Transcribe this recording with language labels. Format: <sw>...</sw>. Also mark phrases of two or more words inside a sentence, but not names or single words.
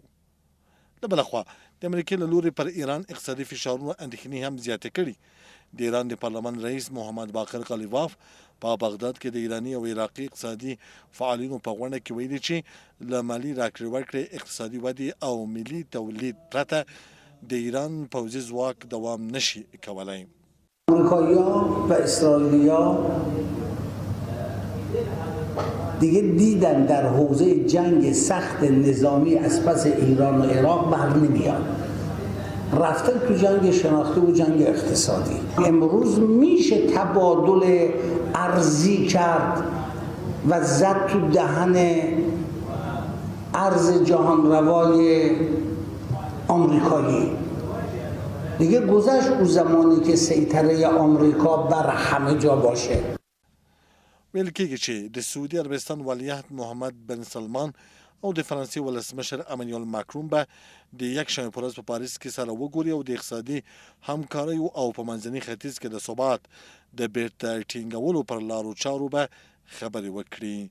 <ps>د بله خوا د امریکې له لورې پر ایران اقتصادي فشارونو اندېښنې هم زیاتې کړي. د ایران د پارلمان رئیس محمد باقر غلیواف په بغداد کې د ایراني او عراقي اقتصادي فعالینو په غونډه کې ویلي چې له مالي راکړې ورکړې اقتصادي ودې او ملي تولید پرته د ایران پوځي ځواک دوام نشي کولای.</ps> <fa>آمریکایی‌ها و اسرائیلی‌ها دیگه دیدن در حوزه جنگ سخت نظامی از پس ایران و عراق بر نمیاد. رفتن تو جنگ شناختی و جنگ اقتصادی. امروز میشه تبادل ارزی کرد و زد تو دهن ارز جهانروای آمریکایی. دیگه گذشت اون زمانی که سیطره آمریکا بر همه جا باشه.</fa> <ps>ویل کېږي چې د سعودي عربستان ولیعهد محمد بن سلمان او د فرانسې ولسمشر امانوئل ماکرون به د یکشنبې په ورځ په پاریس کې سره وګوري او د اقتصادي همکاریو او په منځني ختیځ کې د ثبات د بیرته ټینګولو پر لارو چارو به خبرې وکړي.</ps>